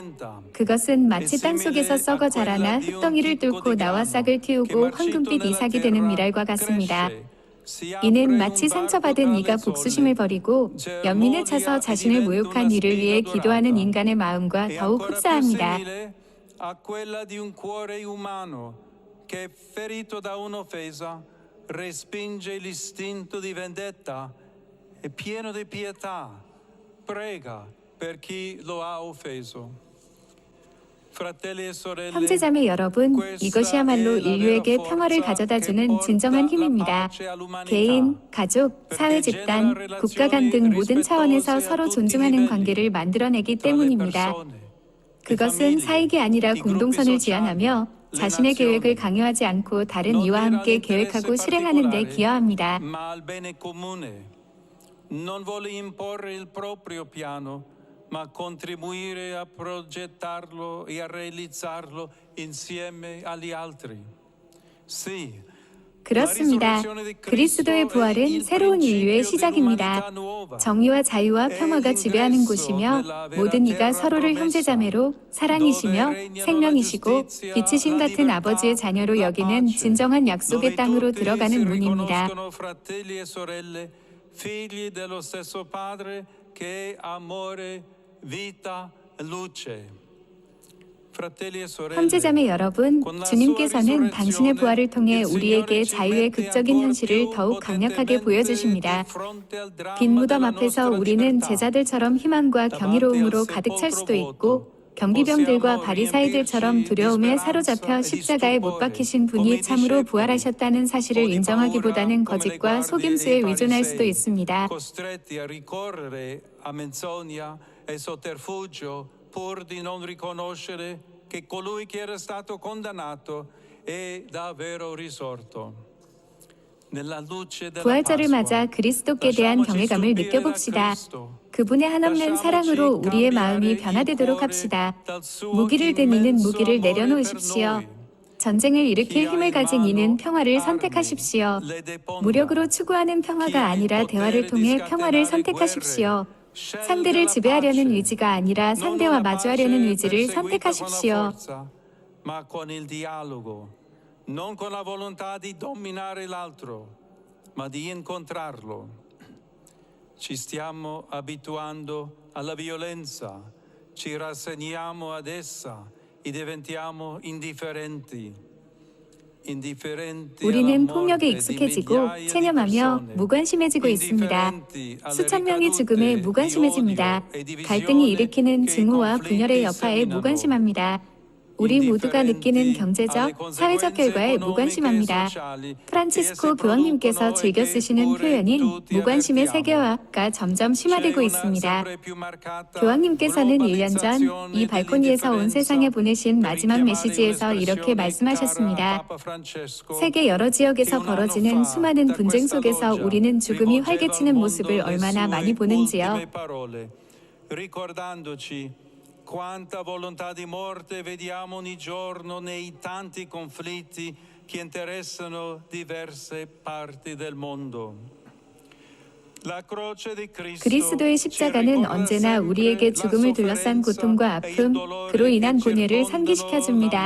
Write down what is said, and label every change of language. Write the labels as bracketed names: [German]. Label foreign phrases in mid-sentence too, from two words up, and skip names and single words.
[Korean] 그것은 마치 땅속에서 썩어 자라나 흙덩이를 뚫고 나와 싹을 틔우고 황금빛 이삭이 되는 미랄과 같습니다. 이는 마치 상처받은 이가 복수심을 버리고 연민에 차서 자신을 모욕한 이를 위해 기도하는 인간의 마음과 더욱 흡사합니다. [Italian] È pieno di pietà, prega per chi lo ha offeso. [Korean] 형제자매 여러분, 이것이야말로 인류에게 평화를 가져다주는 진정한 힘입니다. 개인, 가족, 사회 집단, 국가 간 등 모든 차원에서 서로 존중하는 관계를 만들어내기 때문입니다. 그것은 사익이 아니라 공동선을 지향하며 자신의 계획을 강요하지 않고 다른 이와 함께 계획하고 실행하는 데 기여합니다. [Italian] Non vuole imporre il proprio piano, ma contribuire a progettarlo e a realizzarlo insieme agli altri. Sì. [Korean] 그렇습니다. 그리스도의 부활은 새로운 인류의 시작입니다. 정의와 자유와 평화가 지배하는 곳이며 모든 이가 서로를 형제자매로 사랑이시며 생명이시고 빛이신 같은 아버지의 자녀로 여기는 진정한 약속의 땅으로 들어가는 문입니다. [Italian] Figli dello stesso Padre che è amore, vita, luce. [Korean] 형제자매 여러분, 주님께서는 당신의 부활을 통해 우리에게 자유의 극적인 현실을 더욱 강력하게 보여주십니다. 빈 무덤 앞에서 우리는 제자들처럼 희망과 경이로움으로 가득 찰 수도 있고 경비병들과 바리사이들처럼 두려움에 사로잡혀 십자가에 못 박히신 분이 참으로 부활하셨다는 사실을 인정하기보다는 거짓과 속임수에 의존할 수도 있습니다. [Italian] pur di non riconoscere che colui che era stato condannato è davvero risorto. nella luce della [Korean] 부활절을 맞아 [Italian] Pasqua. [Korean] 그리스도께 대한 [Italian] Lasciamoci [Korean] 경외감을 [Italian] stupire da [Korean] 느껴봅시다. [Italian] Cristo. [Korean] 그분의 한없는 사랑으로 [Italian] Lasciamoci [Korean] 우리의 마음이 [Italian] cambiare il [Korean] 변화되도록 [Italian] cuore [Korean] 합시다. [Italian] dal suo [Korean] 무기를 든 이는 [Italian] immenso [Korean] 무기를 [Italian] amore per [Korean] 내려놓으십시오. [Italian] noi. [Korean] 전쟁을 [Italian] Chi [Korean] 일으킬 [Italian] ha [Korean] 힘을 [Italian] in [Korean] 가진 이는 [Italian] mano [Korean] 평화를 [Italian] armi [Korean] 선택하십시오. [Italian] le deponga. [Korean] 무력으로 추구하는 [Italian] Chi [Korean] 평화가 [Italian] ha il [Korean] 아니라 대화를 [Italian] potere di [Korean] 통해 평화를 [Italian] scatenare [Korean] 선택하십시오. [Italian] guerre. Sceglie [Korean] 상대를 [Italian] la [Korean] 지배하려는 [Italian] pace. [Korean] 의지가 아니라 [Italian] Non [Korean] 상대와 [Italian] una [Korean] 마주하려는 [Italian] pace [Korean] 의지를 [Italian] perseguita con la [Korean] 선택하십시오. [Italian] forza, ma con il dialogo, non con la volontà di dominare l'altro, ma di incontrarlo. Ci stiamo abituando alla violenza, ci rassegniamo ad essa e diventiamo indifferenti. [Korean] 우리는 폭력에 익숙해지고 체념하며 무관심해지고 있습니다. 수천 명이 죽음에 무관심해집니다. 갈등이 일으키는 증오와 분열의 여파에 무관심합니다. 우리 모두가 느끼는 경제적, 사회적 결과에 무관심합니다. 프란치스코 교황님께서 즐겨 쓰시는 표현인 무관심의 세계화가 점점 심화되고 있습니다. 교황님께서는 1년 전 이 발코니에서 온 세상에 보내신 마지막 메시지에서 이렇게 말씀하셨습니다. 세계 여러 지역에서 벌어지는 수많은 분쟁 속에서 우리는 죽음이 활개치는 모습을 얼마나 많이 보는지요. [Italian] Quanta volontà di morte vediamo ogni giorno nei tanti conflitti che interessano diverse parti del mondo. [Korean] 그리스도의 십자가는 언제나 우리에게 죽음을 둘러싼 고통과 아픔, 그로 인한 고뇌를 상기시켜줍니다.